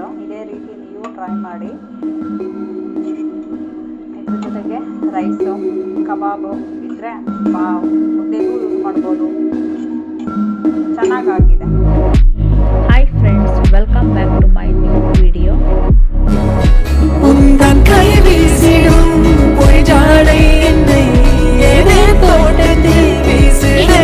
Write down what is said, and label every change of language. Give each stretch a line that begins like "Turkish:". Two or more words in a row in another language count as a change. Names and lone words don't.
Kannada: ಇದೇ ರೀತಿ ನೀವು ಟ್ರೈ ಮಾಡಿ. ಇದ್ರ ಜೊತೆಗೆ ರೈಸು, ಕಬಾಬು ಇದ್ದರೆ ಮುದ್ದೆಗೂ ಯೂಸ್ ಮಾಡ್ಬೋದು. ಚೆನ್ನಾಗಾಗಿದೆ.
English: hi friends, welcome back to my new video.
Tamil: உந்தன் கை வீசிடும் பொய்ஜாடை என்னை ஏதே தோட்டத்தில் வீசுதே.